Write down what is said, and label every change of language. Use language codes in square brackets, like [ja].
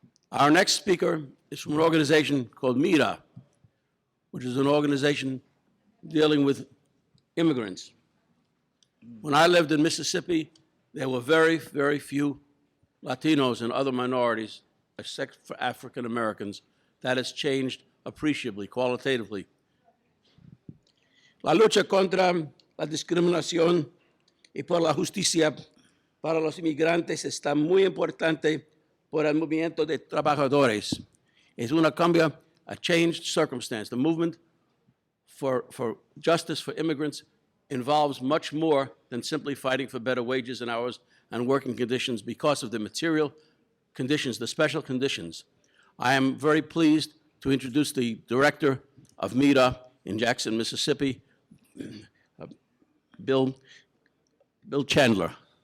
[en] Our next speaker is from an organization called MIRA, which is an organization dealing with immigrants. When I lived in Mississippi, there were very, very few Latinos and other minorities, except for African Americans. That has changed appreciably, qualitatively. [es] La lucha contra la discriminación y por la justicia para los inmigrantes está muy importante por el movimiento de trabajadores. Es una cambia, [en] a changed circumstance. The movement for justice for immigrants involves much more than simply fighting for better wages and hours and working conditions because of the material conditions, the special conditions. I am very pleased to introduce the director of MIRA in Jackson, Mississippi, Bill Chandler.